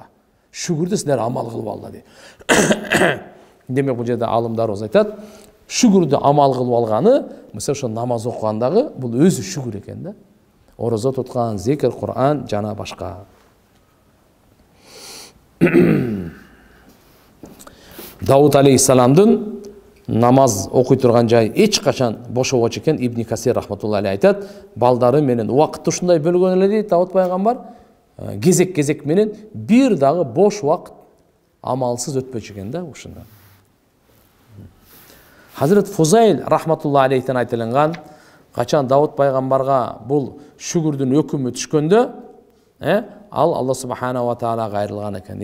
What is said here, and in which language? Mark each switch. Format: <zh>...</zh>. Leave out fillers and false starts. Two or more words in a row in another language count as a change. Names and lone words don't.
<ky>Шүгүрдү силер амал кылып алгыла дейт. Демек, бул жерде алымдарыбыз айтат, шүгүрдү амал кылып алганы, мисалы ошо намаз окугандагы бул өзү шүгүр экен да. Орозо туткан, зикр, Кур'ан жана башка. Давуд алейхиссаламдын намаз окуй турган жай эч качан бошобочу экен. Ибн Касир</ky> <ar>رحمة الله عليه</ar> <ky>айтат, балдары менен убакытты ушундай бөлгөн эле дейт Давуд пайгамбар. Кезек менен бир дагы бош убакыт амалсыз өтпөчү экен да ушунда. Хазрат Фузайл</ky> <ar>رحمة الله عليه</ar> <ky>айтылган, качан Давуд пайгамбарга бул шүгүрдүн өкүмү түшкөндө, ал</ky> <ar>الله سبحانه وتعالى</ar> <ky>кайрылган экен.</ky>